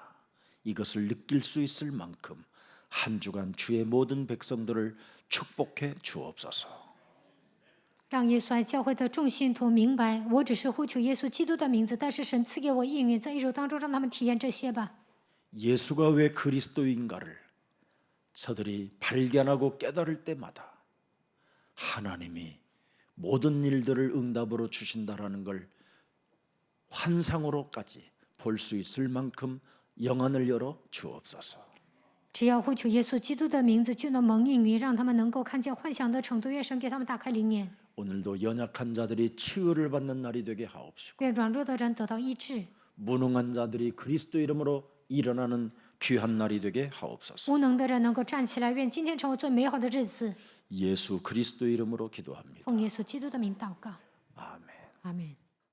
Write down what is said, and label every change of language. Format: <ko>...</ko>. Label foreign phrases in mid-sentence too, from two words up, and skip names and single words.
<ko>이것을 느낄 수 있을 만큼 한 주간 주의 모든 백성들을 축복해 주옵소서.</ko> <zh>让耶稣爱教会的众信徒明白，我只是呼求耶稣基督的名字，但是神赐给我应允，在一周当中让他们体验这些吧。</zh> <ko>예수가 왜 그리스도인가를 저들이 발견하고 깨달을 때마다 하나님이 모든 일들을 응답으로 주신다라는 걸 환상으로까지 볼 수 있을 만큼 영안을 열어 주옵소서.</ko> <zh>只要呼求耶稣基督的名字，就能蒙应允，让他们能够看见幻想的程度。愿神给他们打开灵眼，</zh> <ko>오늘도 연약한 자들이 치유를 받는 날이 되게 하옵시고</ko> <zh>愿软弱的人得到医治，</zh> <ko>무능한 자들이 그리스도 이름으로 일어나는 귀한 날이 되게 하옵소서.</ko> <zh>无能的人能够站起来。愿今天成为最美好的日子。</zh> <ko>예수 그리스도 이름으로 기도합니다.</ko> <zh>奉耶稣基督的名祷告，</zh> <ko>아멘.</ko> <zh>阿门。</zh>